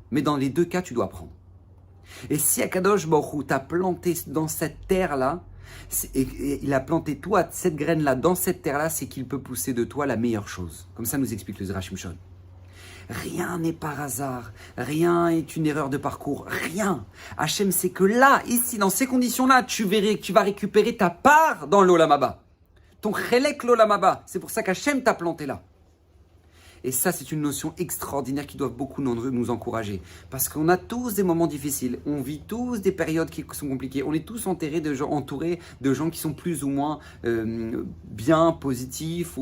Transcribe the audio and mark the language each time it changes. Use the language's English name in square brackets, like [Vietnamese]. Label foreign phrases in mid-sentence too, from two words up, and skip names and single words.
[French] Mais dans les deux cas, tu dois apprendre. Et si [Hebrew] הקדוש ברוך הוא [French] t'a planté dans cette terre-là, et il a planté toi, cette graine-là, dans cette terre-là, c'est qu'il peut pousser de toi la meilleure chose. Comme ça nous explique le Zera Shimshon. Rien n'est par hasard, rien est une erreur de parcours, rien. Hachem sait que là, ici, dans ces conditions-là, tu vas récupérer ta part dans l' [Hebrew] עולם הבא. Ton חלק לעולם הבא. [French] C'est pour ça qu'Hachem t'a planté là. Et ça, c'est une notion extraordinaire qui doit beaucoup nous encourager. Parce qu'on a tous des moments difficiles. On vit tous des périodes qui sont compliquées. On est tous entourés de gens qui sont plus ou moins bien, positifs.